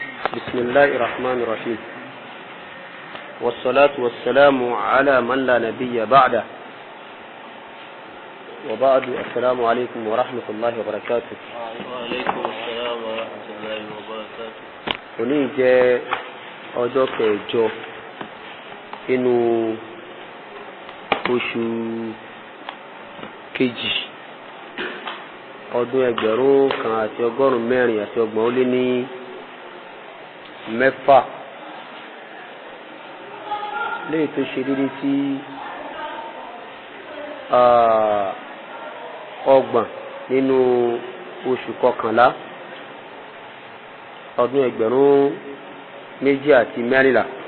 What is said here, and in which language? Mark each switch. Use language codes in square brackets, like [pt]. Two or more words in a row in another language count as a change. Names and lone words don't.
[ar] بسم الله الرحمن الرحيم والصلاة والسلام على من لا نبي بعده وبعد السلام عليكم ورحمة الله وبركاته. وعليكم السلام ورحمة الله وبركاته. [yo] òní jẹ́ ọjọ́ kẹjọ inú oṣù kejì ọdún 1436 léyìí tó ṣe dédé sí ọgbọ̀n nínú oṣù kọkànlá ọdún 2014.